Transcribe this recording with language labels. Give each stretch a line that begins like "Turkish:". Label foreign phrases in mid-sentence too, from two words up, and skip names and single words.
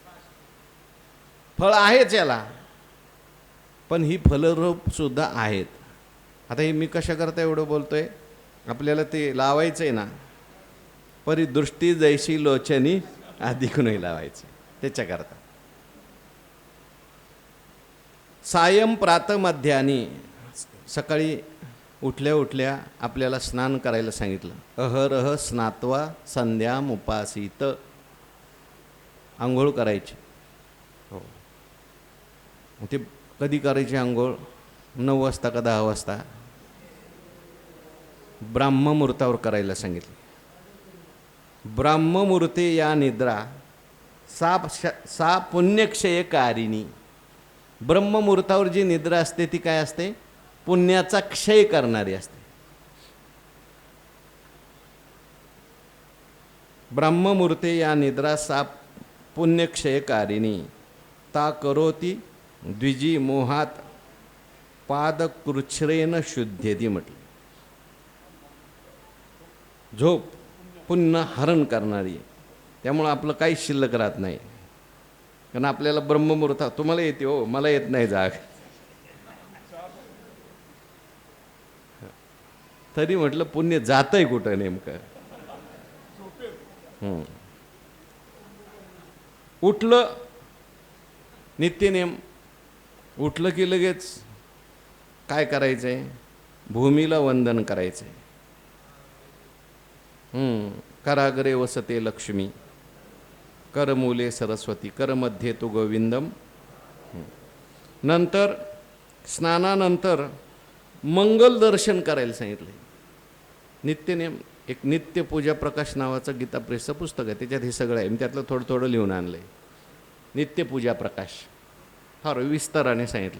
Marathi: फळ आहेच याला, पण ही फलरूप सुद्धा आहेत. आता हे मी कशा करता एवढं बोलतोय, आपल्याला ते लावायचं आहे ना, परी दृष्टी जैशी लोचनी अधिक नाही लावायचं त्याच्याकरता.
Sanskrit: सायं प्रातः मध्यानी,
Marathi: सकाळी उठल्या उठल्या आपल्याला स्नान करायला सांगितलं.
Sanskrit: अहरह स्नात्वा संध्याम उपासित.
Marathi: आंघोळ करायची. हो, ते कधी करायची आंघोळ? 9 वाजता का 10 वाजता? ब्राह्ममुहूर्तावर करायला सांगितले.
Sanskrit: ब्राह्ममुहूर्ते या निद्रा सा पुण्यक्षयकारिणी.
Marathi: ब्रह्ममुहूर्तावर जी निद्रा असते ती काय असते? पुण्याचा क्षय करणारी असते.
Sanskrit: ब्रह्ममुहूर्ते या निद्रा सा पुण्यक्षयकारिणी ता करोती द्विजी मोहात पादकृच्छ्रेन शुद्धेती म्हटली.
Marathi: झोप पुन्हा हरण करणारी आहे. त्यामुळं आपलं काही शिल्लक राहत नाही. कारण आपल्याला ब्रह्ममुहूर्त, तुम्हाला येते हो, मला येत नाही जाग. तरी म्हटलं पुण्य जातंय कुठं नेमकं. उठलं, नित्यनेम उठलं की लगेच काय करायचंय? भूमीला वंदन करायचंय.
Sanskrit: कराग्रे वसते लक्ष्मी, करमूले सरस्वती, करमध्ये तू गोविंदम.
Marathi: नंतर स्नानानंतर मंगल दर्शन करायला सांगितले. नित्यनेम एक नित्य पूजा प्रकाश नावाचं गीता प्रेसचं पुस्तक आहे, त्याच्यात हे सगळं आहे. मी त्यातलं थोडं थोडं लिहून आणलं आहे. नित्य पूजा प्रकाश फार विस्ताराने सांगितले.